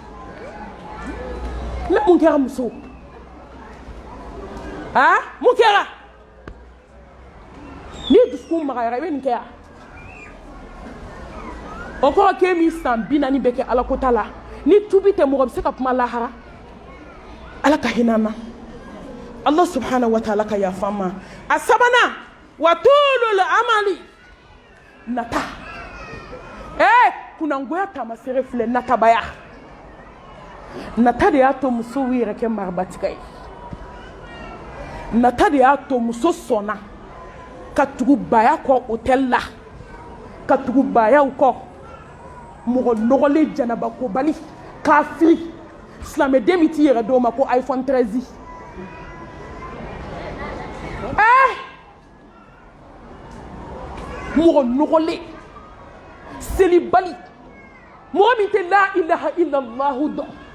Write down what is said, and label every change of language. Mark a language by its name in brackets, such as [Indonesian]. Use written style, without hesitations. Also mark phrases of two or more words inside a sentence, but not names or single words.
[Bambara] ne mun kɛra muso mun kɛra ni dusukun magayara i bɛ nin kɛ yan o kɔrɔ k'e min san 40 bɛ kɛ ala ko ta la ni tubi tɛ mɔgɔ bɛ se ka kuma lahara ala ka hinɛ an na [Arabic] الله سبحانه وتعالى [Bambara] ka yafa an ma a sabanan [Arabic] وطول الأمل [Bambara] nata kunangoya taamasere filɛ natabaya nata de y'a to musow yɛrɛ kɛ marabatigɛ ye nata de y'a to muso sɔnna ka tugu baya kɔ hôtel la ka tugu bayaw kɔ mɔgɔ nɔgɔlen janabakobali kafiri silamɛden min t'i yɛrɛ dɔw ma ko iPhone 13 mɔgɔ nɔgɔlen selibali mɔgɔ min tɛ [Arabic] لا إله إلا الله [Bambara] dɔn